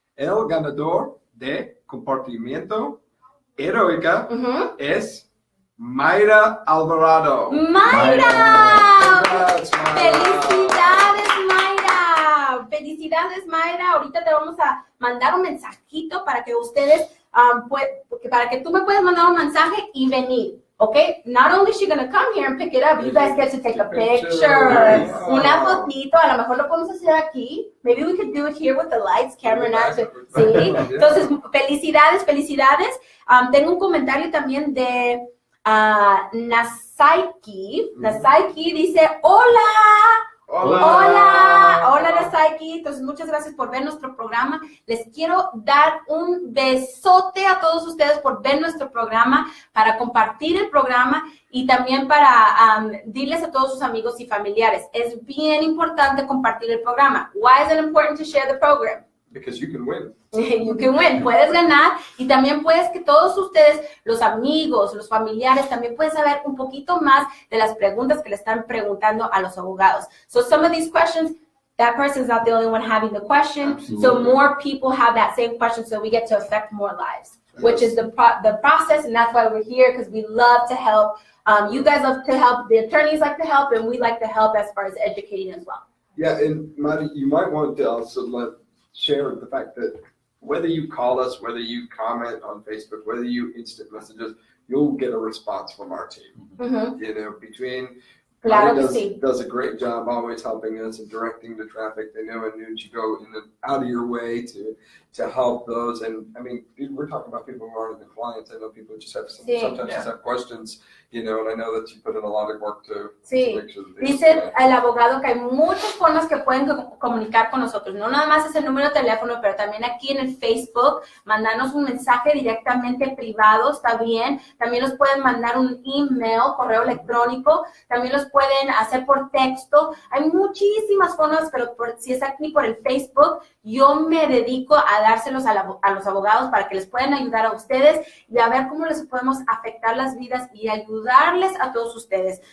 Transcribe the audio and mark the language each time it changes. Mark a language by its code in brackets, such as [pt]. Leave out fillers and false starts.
[es] El ganador de comportamiento heroica es Mayra Alvarado. ¡Mayra! [en] Congrats, Mayra. [es] ¡Felicidades, Mayra! ¡Felicidades, Mayra! Ahorita te vamos a mandar un mensajito para que ustedes, para que tú me puedas mandar un mensaje y venir. [en] Okay, not only is she going to come here and pick it up, you guys get to take a picture. [es] Una fotito, a lo mejor lo podemos hacer aquí. [en] Maybe we could do it here with the lights, camera, sí. [es] Entonces, felicidades. Tengo un comentario también de Nasaiki. Nasaiki dice, hola, Nasaiki. Entonces, muchas gracias por ver nuestro programa. Les quiero dar un besote a todos ustedes por ver nuestro programa, para compartir el programa y también para dirles a todos sus amigos y familiares. Es bien importante compartir el programa. [en] Why is it important to share the program? Because you can win. You can win. [es] Puedes ganar y también puedes que todos ustedes, los amigos, los familiares, también pueden saber un poquito más de las preguntas que le están preguntando a los abogados. [en] So some of these questions, that person's not the only one having the question. Absolutely. So more people have that same question, so we get to affect more lives, which is the process, and that's why we're here, because we love to help. You guys love to help, the attorneys like to help, and we like to help as far as educating as well. Yeah, and Madi, you might want to also share the fact that whether you call us, whether you comment on Facebook, whether you instant messages, you'll get a response from our team. You know, between [es] Claro [en] does a great job always helping us and directing the traffic. They know Anuj, you go out of your way to help those. And I mean, we're talking about people who aren't the clients. I know people just have sometimes just have questions, you know, and I know that you put in a lot of work to make sure that they [es] dice el abogado que hay muchas formas que pueden comunicar con nosotros. No nada más es el número de teléfono, pero también aquí en el Facebook, mandarnos un mensaje directamente privado, está bien. También nos pueden mandar un email, correo electrónico. También los pueden hacer por texto. Hay muchísimas formas, pero si es aquí por el Facebook, yo me dedico a dárselos a los abogados para que les puedan ayudar a ustedes y a ver cómo les podemos afectar las vidas y ayudarles a todos ustedes.